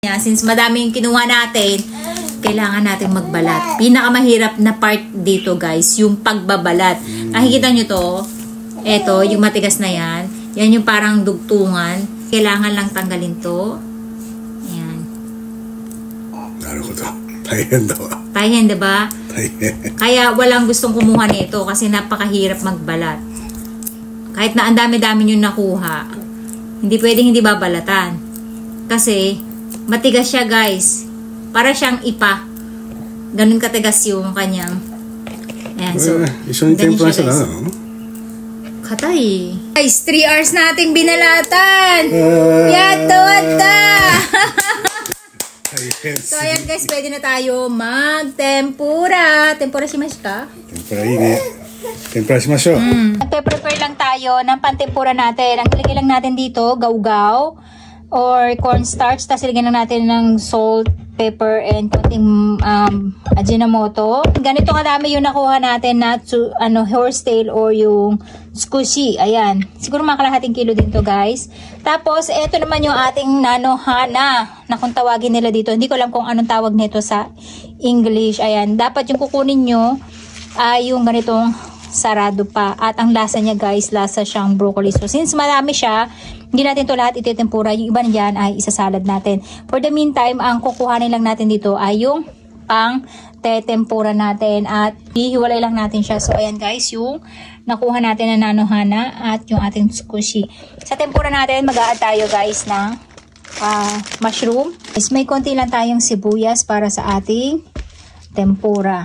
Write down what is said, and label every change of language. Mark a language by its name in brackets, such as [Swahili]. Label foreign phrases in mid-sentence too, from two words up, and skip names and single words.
[Filipino] Since madami yung kinuha natin, kailangan natin magbalat. Pinakamahirap na part dito guys, yung pagbabalat. Nakikita nyo to, eto, yung matigas na yan. Yan yung parang dugtungan. Kailangan lang tanggalin to. Ayan. [Japanese] なるほど。大変 daw. [Filipino] Taihen, diba? Taihen. Kaya walang gustong kumuha nito kasi napakahirap magbalat. Kahit na ang dami-dami yung nakuha, hindi pwedeng hindi babalatan. Kasi matigas siya guys. Para siyang ipa. Ganun katigas yung kanyang. Ayan, so. Isang tempura siya na, Katay. Guys, 3 hours nating binalatan. Yato, ata. So, ayan guys, pwede na tayo mag-tempura. [Japanese] 天ぷらしますか? 天ぷらいね。天ぷらしましょう. [Filipino] Nagpe-prepare lang tayo ng pantempura natin. Ang ilagay lang natin dito, gawgaw or cornstarch. Tapos ilagay lang natin ng [English] salt, pepper, and [Filipino] konting ajinomoto. Ganito kadami yung nakuha natin na horsetail or yung tsukushi. Ayan. Siguro mga kalahating kilo din to guys. Tapos, eto naman yung ating nanohana na kung tawagin nila dito. Hindi ko alam kung anong tawag nito sa English. Ayan. Dapat yung kukunin nyo ay yung ganitong sarado pa. At ang lasa niya guys, lasa siyang broccoli. So, since marami siya, hindi natin to lahat ititempura. Yung iba niyan ay isasalad natin. [English] For the meantime, [Filipino] ang kukuhanin lang natin dito ay yung pang tetempura natin at hihiwalay lang natin siya. So, ayan guys, yung nakuha natin na nanohana at yung ating tsukushi. Sa tempura natin, mag-a-add tayo guys ng mushroom. May konti lang tayong sibuyas para sa ating tempura.